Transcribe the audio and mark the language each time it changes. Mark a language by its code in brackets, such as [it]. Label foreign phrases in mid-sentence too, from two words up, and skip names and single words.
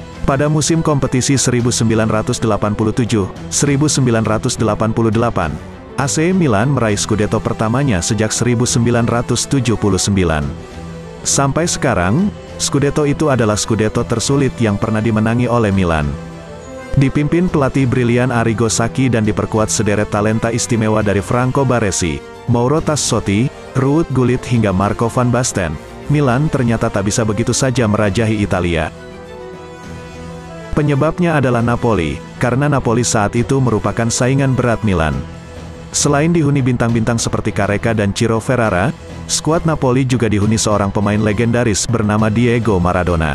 [id] Pada musim kompetisi 1987-1988, AC Milan meraih Scudetto pertamanya sejak 1979. Sampai sekarang, Scudetto itu adalah Scudetto tersulit yang pernah dimenangi oleh Milan. Dipimpin pelatih brilian Arrigo Sacchi dan diperkuat sederet talenta istimewa dari Franco Baresi, Mauro Tassotti, Ruud Gullit hingga Marco van Basten, Milan ternyata tak bisa begitu saja merajahi Italia. Penyebabnya adalah Napoli, karena Napoli saat itu merupakan saingan berat Milan. Selain dihuni bintang-bintang seperti Careca dan Ciro Ferrara, skuad Napoli juga dihuni seorang pemain legendaris bernama Diego Maradona.